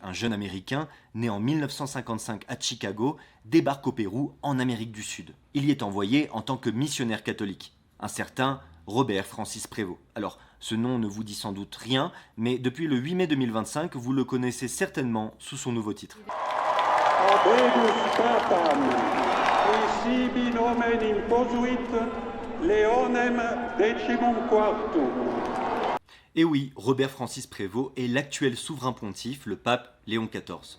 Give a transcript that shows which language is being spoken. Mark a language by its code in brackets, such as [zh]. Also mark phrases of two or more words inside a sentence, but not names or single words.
[fr] Un jeune Américain, né en 1955 à Chicago, débarque au Pérou, en Amérique du Sud. Il y est envoyé en tant que missionnaire catholique. Un certain Robert Francis Prévost. Alors, ce nom ne vous dit sans doute rien, mais depuis le 8 mai 2025, vous le connaissez certainement sous son nouveau titre. [la] Habemus Papam, qui sibi nomen imposuit, Leonem decimum quartum. [fr] Et oui, Robert Francis Prévost est l'actuel souverain pontife, le pape Léon XIV.